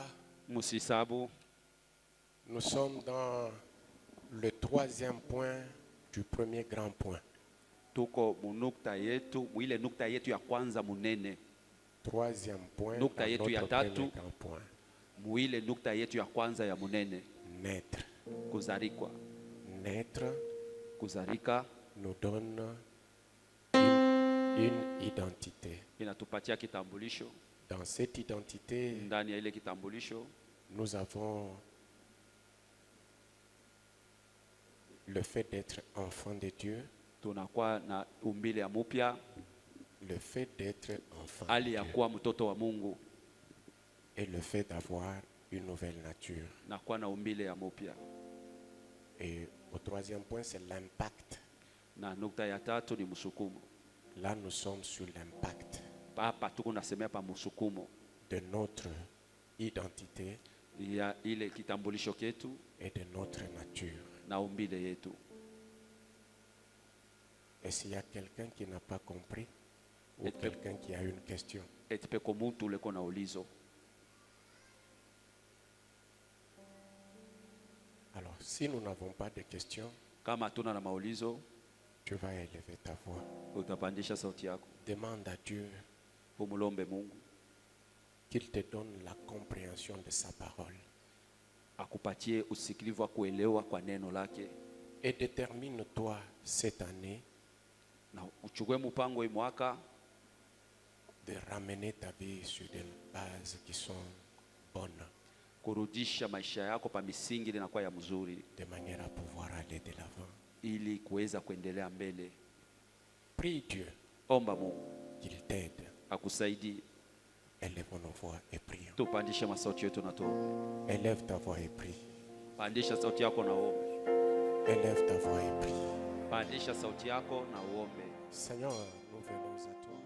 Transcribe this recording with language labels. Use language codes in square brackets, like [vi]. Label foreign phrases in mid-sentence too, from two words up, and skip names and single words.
[fr] Musisabu, nous sommes dans le 3e point du premier grand point. [sw] tuko munukta yetu, mwile nukta yetu ya kwanza munene. [fr] 3e point [sw] Nukta [fr] dans [sw] yetu ya [fr] notre [sw] tatu. [fr] premier grand point. [sw] Mwile nukta yetu ya kwanza ya munene. [fr] Naître. [sw] Kuzarikwa. [fr] Naître [sw] Kuzarika [fr] nous donne une identité. [sw] inatupatia kitambulisho. [fr] Dans cette identité, [sw] Ndani ya ile kitambulisho [fr] nous avons le fait d'être enfant de Dieu, [sw] tunakuwa na umbile ya mupya, [fr] le fait d'être enfant de [sw] hali ya [fr] Dieu [sw] kuwa mtoto wa Mungu [fr] et le fait d'avoir une nouvelle nature. [sw] na kuwa na umbile ya mupya. [fr] Et au 3e point, c'est l'impact. [sw] Na nukta ya tatu ni msukumo. [fr] Là, nous sommes sur l'impact [sw] Hapa tuko nasemea pa msukumo [fr] de notre identité [sw] ya ile kitambulisho ketu [fr] et de notre nature. [sw] na umbile yetu. [fr] Et s'il y a quelqu'un qui n'a pas compris ou Et- quelqu'un qui a une question, [sw] Etipeko muntu leko na ulizo. [fr] alors si nous n'avons pas de questions, [sw] Kama hatuna na maulizo, [fr] tu vas élever ta voix. [sw] utapandisha sauti yako. [fr] Demande à Dieu [sw] Umulombe Mungu [fr] qu'il te donne la compréhension de sa parole [sw] akupatie usikilivu wa kuelewa kwa neno lake, [fr] et détermine-toi cette année [sw] na uchukue mpango hii mwaka [fr] de ramener ta vie sur des bases qui sont bonnes, [sw] kurudisha maisha yako pa misingi inakuwa ya mzuri, [fr] de manière à pouvoir aller de l'avant. [sw] ili kuweza kuendelea mbele. [fr] Prie Dieu [sw] Omba Mungu [fr] qu'il t'aide. [sw] akusaidie. [fr] Élèvons nos voix et prions. [sw] Tupandishe masauti yetu na tuombe. [fr] Élève ta voix et prie. [sw] Pandisha sauti yako na uombe. [fr] Élève ta voix et prie. [sw] Pandisha sauti yako na uombe. [fr] Seigneur, nous venons à toi.